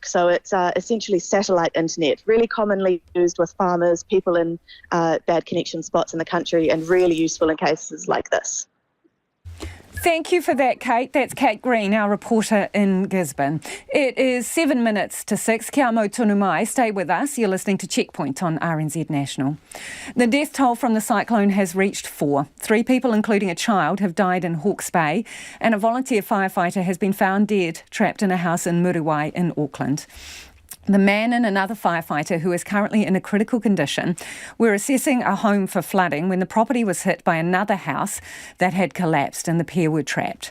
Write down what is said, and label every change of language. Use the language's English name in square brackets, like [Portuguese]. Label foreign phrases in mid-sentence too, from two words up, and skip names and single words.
[English] So it's essentially satellite internet, really commonly used with farmers, people in bad connection spots in the country, and really useful in cases like this. Thank you for that, Kate. That's Kate Green, our reporter in Gisborne. It is 7 minutes to 6. [Māori] Kia mau tonu mai. [English] Stay with us. You're listening to Checkpoint on RNZ National. The death toll from the cyclone has reached 4. 3 people, including a child, have died in Hawke's Bay, and a volunteer firefighter has been found dead, trapped in a house in Wairoa in Auckland. The man and another firefighter, who is currently in a critical condition, were assessing a home for flooding when the property was hit by another house that had collapsed and the pair were trapped.